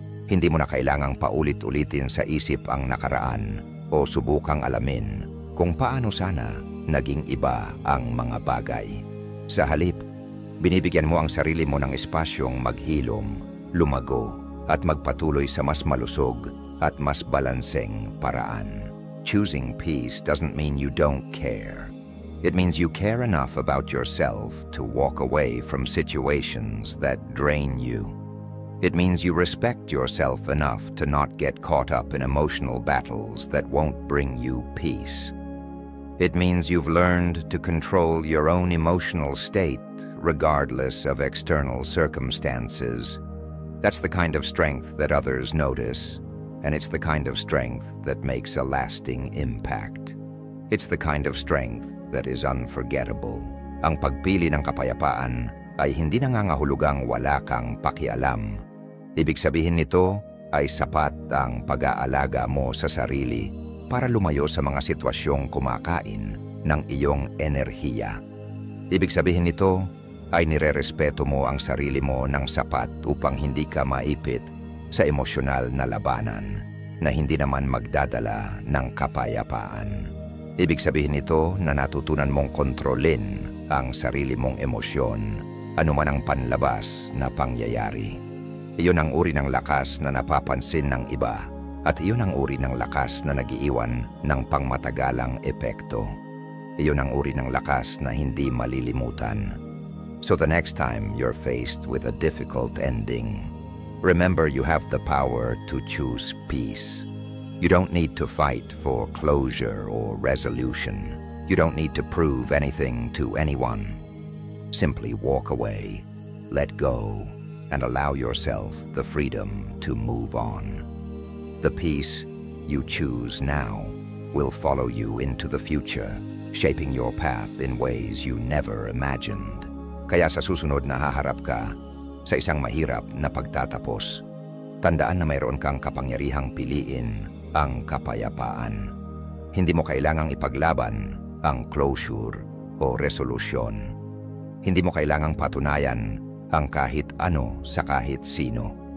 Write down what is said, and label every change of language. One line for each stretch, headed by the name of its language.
Filipino: Hindi mo na kailangang paulit-ulitin sa isip ang nakaraan o subukang alamin kung paano sana naging iba ang mga bagay. Sa halip, binibigyan mo ang sarili mo ng espasyong maghilom, lumago at magpatuloy sa mas malusog at mas balanseng paraan.
English: Choosing peace doesn't mean you don't care. It means you care enough about yourself to walk away from situations that drain you. It means you respect yourself enough to not get caught up in emotional battles that won't bring you peace. It means you've learned to control your own emotional state regardless of external circumstances. That's the kind of strength that others notice, and it's the kind of strength that makes a lasting impact. It's the kind of strength that is unforgettable.
Filipino: Ang pagpili ng kapayapaan ay hindi nangangahulugang wala kang pakialam. Ibig sabihin nito ay sapat ang pag-aalaga mo sa sarili para lumayo sa mga sitwasyong kumakain ng iyong enerhiya. Ibig sabihin nito ay nirerespeto mo ang sarili mo ng sapat upang hindi ka maipit sa emosyonal na labanan na hindi naman magdadala ng kapayapaan. Ibig sabihin nito na natutunan mong kontrolin ang sarili mong emosyon, anuman ang panlabas na pangyayari. Iyon ang uri ng lakas na napapansin ng iba, at iyon ang uri ng lakas na nagiiwan ng pangmatagalang epekto. Iyon ang uri ng lakas na hindi malilimutan.
English: So the next time you're faced with a difficult ending, remember you have the power to choose peace. You don't need to fight for closure or resolution. You don't need to prove anything to anyone. Simply walk away, let go, and allow yourself the freedom to move on. The peace you choose now will follow you into the future, shaping your path in ways you never imagined.
Filipino: Kaya sa susunod na haharap ka sa isang mahirap na pagtatapos, tandaan na mayroon kang kapangyarihang piliin ang kapayapaan. Hindi mo kailangang ipaglaban ang closure o resolusyon. Hindi mo kailangang patunayan ang kahit ano sa kahit sino.